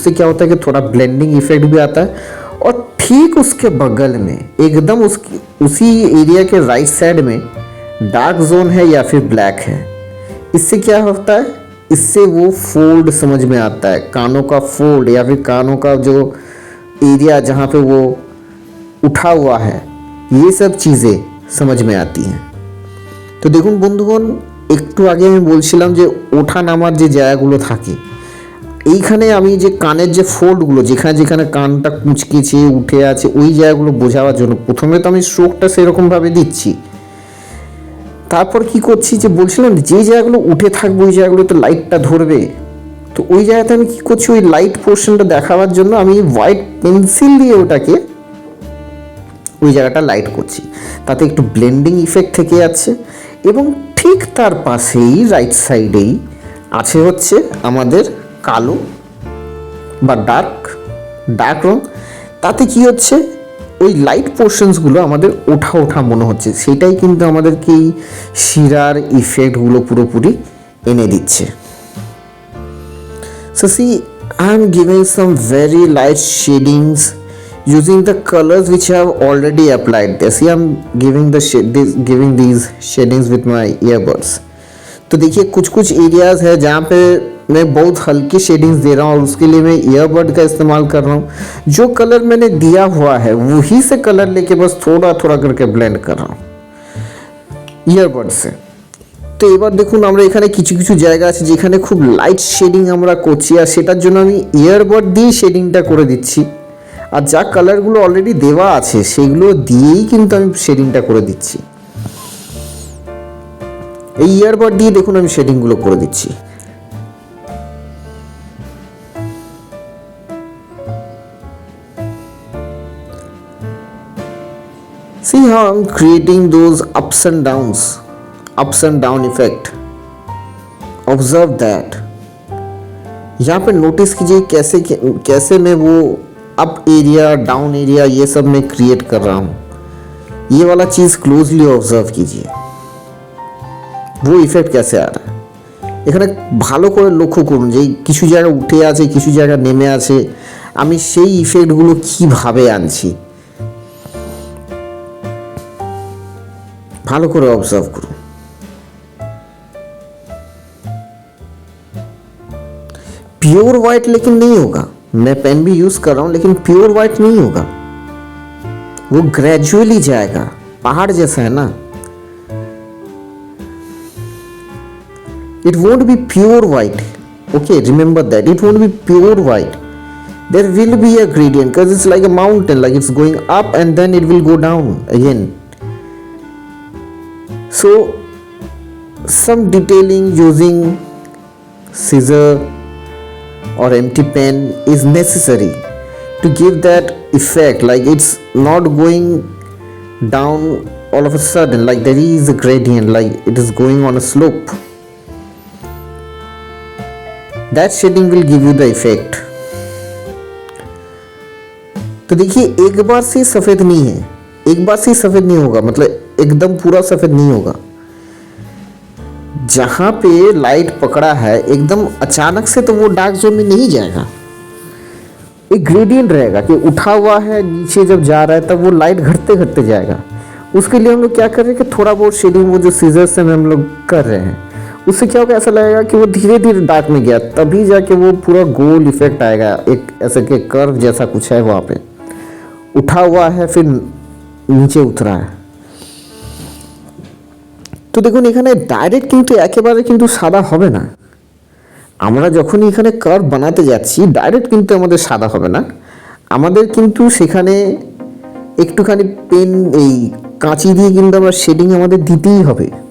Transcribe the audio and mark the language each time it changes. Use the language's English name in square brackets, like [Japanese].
[Hindi] उससे क्या होता है कि थोड़ा ब्लेंडिंग इफेक्ट भी आता है, और ठीक उसके बगल में एकदम उसी एरिया के राइट साइड में डार्क जोन है या फिर ब्लैक है। इससे क्या होता है, इससे वो फोल्ड समझ में आता है, कानों का फोल्ड या फिर कानों का जो एरिया जहाँ पे वो उठा हुआ है, ये सब चीज़ें समझ में आती हैं। [Bangla] তো দেখুন বন্ধুগণ, একটু আগে আমি বলছিলাম যে ওঠা নামার যে জায়গাগুলো থাকে, এইখানে আমি যে কানের যে ফোল্ডগুলো যেখানে যেখানে কানটা কুঁচকেছে উঠে আছে ওই জায়গাগুলো বোঝাবার জন্য প্রথমে তো আমি স্ট্রোকটা সেরকমভাবে দিচ্ছি, তারপর কি করছি যে বলছিলাম যে জায়গাগুলো উঠে থাকবে ওই জায়গাগুলোতে লাইটটা ধরবে, তো ওই জায়গাতে আমি কী করছি, ওই লাইট পোর্শনটা দেখাবার জন্য আমি হোয়াইট পেন্সিল দিয়ে ওটাকে ওই জায়গাটা লাইট করছি, তাতে একটু ব্লেন্ডিং ইফেক্ট থেকে যাচ্ছে। এবং ঠিক তার পাশেই রাইট সাইডেই আছে হচ্ছে আমাদের কালো বা ডার্ক রং, তাতে কি হচ্ছে ওই লাইট পোর্শনসগুলো আমাদের ওঠা ওঠা মনে হচ্ছে, সেটাই কিন্তু আমাদেরকে এই শিরার ইফেক্টগুলো পুরোপুরি এনে দিচ্ছে। [English] So see, I am giving some very light shadings using the colors which I have already applied there. See, I am giving these shadings with my earbuds. [Hindi] तो देखिए कुछ कुछ एरियाज है जहाँ पे मैं बहुत हल्की शेडिंग्स दे रहा हूँ और उसके लिए मैं ईयरबड का इस्तेमाल कर रहा हूँ. जो कलर मैंने दिया हुआ है वही से कलर लेके बस थोड़ा थोड़ा करके ब्लेंड कर रहा हूँ ईयरबड से. [Bangla] তো এবার দেখুন আমরা এখানে কিছু কিছু জায়গা আছে যেখানে খুব লাইট শেডিং আমরা করছি আর সেটার জন্য আমি ইয়ারবাড দিয়ে শেডিংটা করে দিচ্ছি. আর যা কালারগুলো অলরেডি দেওয়া আছে সেগুলো দিয়েই কিন্তু আমি শেডিংটা করে দিচ্ছি. এই ইয়ারবাড দিয়ে দেখুন আমি শেডিংগুলো করে দিচ্ছি. [English] See how I'm creating those ups and down effect. Observe that. [Hindi] यहाँ पे नोटिस कीजिए कैसे मैं वो अप एरिया डाउन एरिया ये सब मैं क्रिएट कर रहा हूँ. ये वाला चीज़ क्लोजली ऑब्जर्व कीजिए वो ইফেক্ট कैसे आ रहा है. [Bangla] এখানে ভালো করে লক্ষ্য করুন যে কিছু জায়গা উঠে আছে কিছু জায়গা নেমে আছে আমি সেই ইফেক্টগুলো কিভাবে আনছি ভালো করে অবজার্ভ করুন. [Hindi] प्योर वाइट लेकिन नहीं होगा. मैं पेन भी यूज कर रहा हूं लेकिन प्योर वाइट नहीं होगा. वो ग्रेजुअली जाएगा. पहाड़ जैसा है ना. [English] It won't be pure white. Okay, remember that. It won't be pure white. There will be a gradient because it's like a mountain, like it's going up and then it will go down again. So, some detailing using scissor or empty pen is necessary to give that effect, like it's not going down all of a sudden, like there is a gradient, like it is going on a slope. That shading will give you the effect. [Hindi] तो देखिए एक बार से सफेद नहीं है, एक बार से सफेद नहीं होगा, मतलब एकदम पूरा सफेद नहीं होगा. जहां पे लाइट पकड़ा है एकदम अचानक से तो वो डार्क जोन में नहीं जाएगा. एक ग्रेडियंट रहेगा कि उठा हुआ है नीचे जब जा रहा है तब वो लाइट घटते घटते जाएगा. उसके लिए हम लोग क्या कर रहे हैं कि थोड़ा बहुत शेडिंग वो जो सीजर से हम लोग कर रहे हैं उससे क्या होगा ऐसा लगेगा कि वो धीरे धीरे डार्क में गया तभी जाके वो पूरा गोल इफेक्ट आएगा. एक ऐसे के कर्व जैसा कुछ है वहाँ पे उठा हुआ है फिर नीचे उतरा है. [Bangla] তো দেখুন এখানে ডাইরেক্ট কিন্তু একেবারে কিন্তু সাদা হবে না. আমরা যখন এখানে কার্ভ বানাতে যাচ্ছি ডাইরেক্ট কিন্তু আমাদের সাদা হবে না. আমাদের কিন্তু সেখানে একটুখানি পেন এই কাঁচি দিয়ে কিন্তু আমরা শেডিং আমাদের দিতেই হবে.